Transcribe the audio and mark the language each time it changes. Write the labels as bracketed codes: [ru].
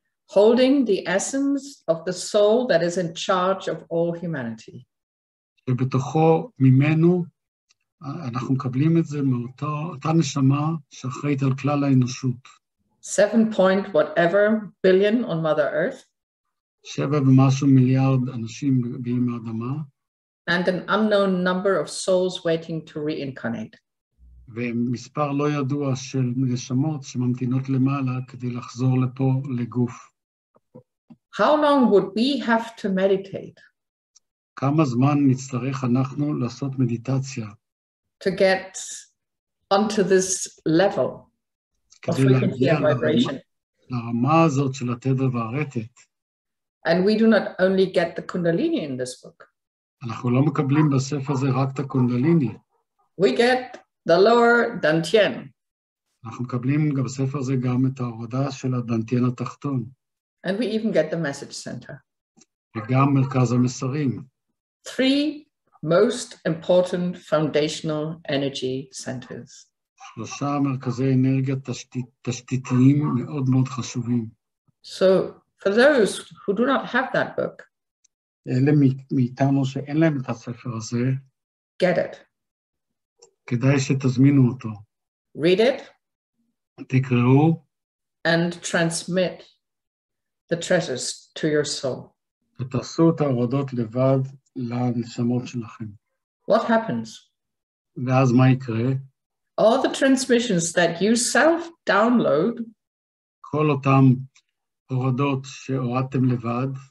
[en] Holding the essence of the soul that is in charge of all humanity. [he] שבתוכו, ממנו, אנחנו מקבלים את זה מאותה נשמה שאחראית על כלל האנושות. [en] 7 whatever billion on Mother Earth. [he] 7 ומשהו מיליארד אנשים באם האדמה. [en] and an unknown number of souls waiting to reincarnate. [he] ומספר לא ידוע של נשמות שממתינות למעלה כדי לחזור לפה לגוף. [en] How long would we have to meditate? [he] כמה זמן נצטרך אנחנו לעשות מדיטציה? [en] To get onto this level of [he] כדי [en] frequency [he] להגיע [en] and vibration. [he] לרמה הזאת של התדר והרטט. [en] And we do not only get the Kundalini in this book. [he] אנחנו לא מקבלים בספר הזה רק את הקונדליני. [en] We get the lower Dantian. [he] אנחנו מקבלים גם בספר הזה גם את ההורדה של הדנטיין התחתון. [en] And we even get the message center. [he] וגם מרכז המסרים. [en] 3 most important foundational energy centers. [he] 3 מרכזי אנרגיה תשתיתיים מאוד מאוד חשובים. [en] So for those who do not have that book, [he] אלה מאיתנו שאין להם את הספר הזה, [en] get it. [he] כדאי שתזמינו אותו. [en] Read it. [he] תקראו. [en] And transmit the treasures to your soul. [he] ותעשו את ההורדות לבד לנשמות שלכם. [en] What happens? [he] ואז מה יקרה? [en] All the transmissions that you self-download [he] כל אותם הורדות שהורדתם לבד,